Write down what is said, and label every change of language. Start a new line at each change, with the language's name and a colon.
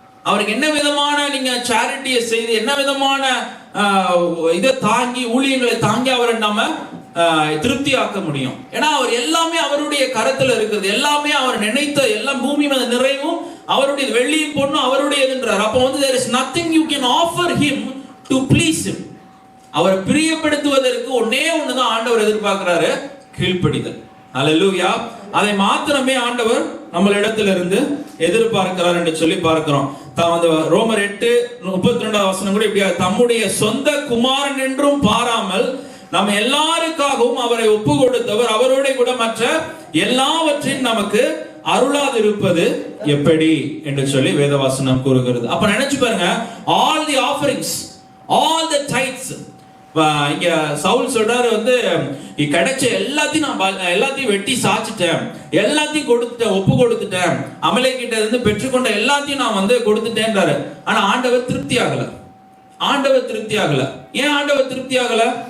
Tamil: அவருக்கு என்ன விதமான நீங்க சேரிட்டியை செய்து, என்ன விதமான இதை தாங்கி, ஊழியங்களை தாங்கி அவரை நம்ம திருப்தியாக்க முடியும்? ஏன்னா அவர் எல்லாமே அவருடைய கரத்துல இருக்கிறது. எல்லாமே அவர் நினைத்த எல்லாம் பூமி மீது நிறைவும் அவருடைய, வெள்ளியும் பொண்ணும் அவருடையதுன்றார். அப்போ
English: there is nothing you can offer him to please him.
Tamil: அவரை பிரியப்படுத்துவதற்கு ஒண்ணுதான் ஆண்டவர் எதிர்பார்க்கிறாரு, கீழ்ப்படிதல். அல்லேலூயா. அதை மாத்திரமே ஆண்டவர் நம்மளிடத்திலிருந்து எதிர்பார்க்கிறார் என்று சொல்லி பார்க்கிறோம். ரோமர் 8:32 வசனம் கூட இப்படியா, தம்முடைய சொந்த குமாரன் என்றும் பாராமல் நம்ம எல்லாருக்காகவும் அவரை ஒப்பு கொடுத்தவர் அவரோட கூட மற்ற எல்லாவற்றையும் நமக்கு அருளாதிருப்பது எப்படி என்று சொல்லி வேதவசனம் கூறுகிறது. அப்ப நினைச்சு பாருங்க,
English: all the offerings, all the tithes.
Tamil: இங்க சவுல் சொல்றாரு, கிடைச்ச எல்லாத்தையும் வெட்டி சாச்சிட்டேன், எல்லாத்தையும் கொடுத்துட்டேன், ஒப்பு கொடுத்துட்டேன், அமலேக்கிட்ட இருந்து பெற்றுக்கொண்ட எல்லாத்தையும் நான் கொடுத்துட்டேன்றாரு. ஆனா ஆண்டவர் திருப்தி ஆகல. ஆண்டவர் திருப்தி ஆகல. ஏன் ஆண்டவர் திருப்தி ஆகல?